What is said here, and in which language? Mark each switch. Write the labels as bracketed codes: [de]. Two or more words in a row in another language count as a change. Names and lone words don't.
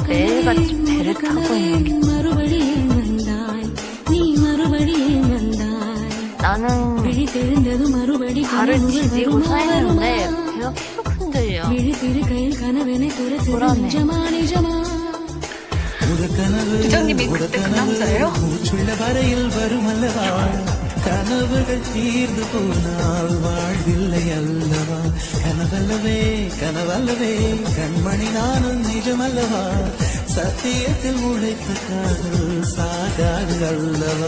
[ko] 매일같이 배를 타고 있는 나는 발을 디디고 서 있는데 배가 계속 흔들려. 불안해. 부장님이 그때 그 남자예요? [ta] கனவுகள் தீர்ந்து போனால் வாழ்வில்லை அல்லவா கனவல்லவே கனவல்லவே கண்மணி நானும் நிஜமல்லவா சத்தியத்தில் உழைத்த காதல் சாகாது அல்லவா